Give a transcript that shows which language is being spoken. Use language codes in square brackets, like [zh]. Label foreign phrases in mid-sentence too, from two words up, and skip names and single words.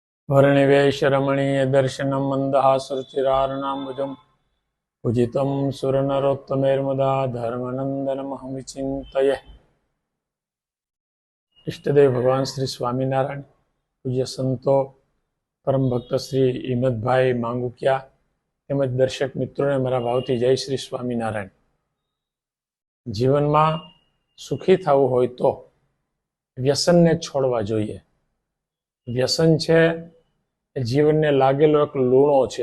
[sa] वर्णिवेशरमणीय दर्शनं मन्दहासरुचिरारुणाम्बुजं पूजितं सुरनरोत्तमैर्मुदा धर्मनंदनमहं विचिन्तये। [gu] ઇષ્ટદેવ ભગવાન શ્રી સ્વામીનારાયણ, પૂજ્ય સંતો, પરમ ભક્ત શ્રી હિંમતભાઈ માંગુકિયા તેમજ દર્શક મિત્રોને મારા ભાવથી જય શ્રી સ્વામિનારાયણ। જીવનમાં સુખી થવું હોય તો વ્યસનને છોડવા જોઈએ। વ્યસન છે એ જીવનને લાગેલો એક લૂણો છે।